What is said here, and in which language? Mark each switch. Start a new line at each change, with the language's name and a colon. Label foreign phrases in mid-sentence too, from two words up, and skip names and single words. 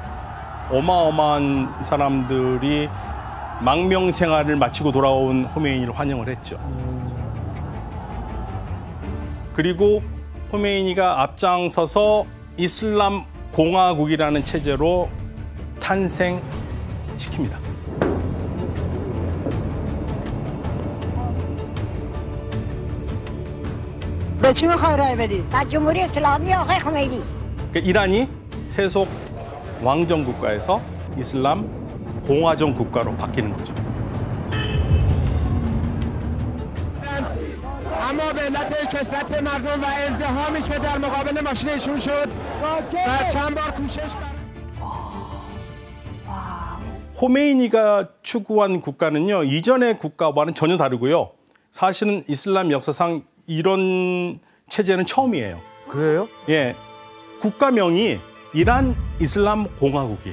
Korean: 어마어마한 사람들이 망명 생활을 마치고 돌아온 호메이니를 환영을 했죠. 그리고 호메이니가 앞장서서 이슬람 공화국이라는 체제로 탄생시킵니다.
Persian: به چی میخوای رای بدی؟ از جمهوری اسلامی آقای خمینی.
Korean: 그러니까 이란이 세속 왕정 국가에서 이슬람 공화정 국가로 바뀌는 거죠.
Persian: اما به علت کثرت مردم و ازدحامی که در مقابل ماشینشون شد و چند بار کوشش
Korean: 호메이니가 추구한 국가는요, 이전의 국가와는 전혀 다르고요. 사실은 이슬람 역사상 이런 체제는 처음이에요. 그래요? 예, 국가명이 이란 이슬람 공화국이에요.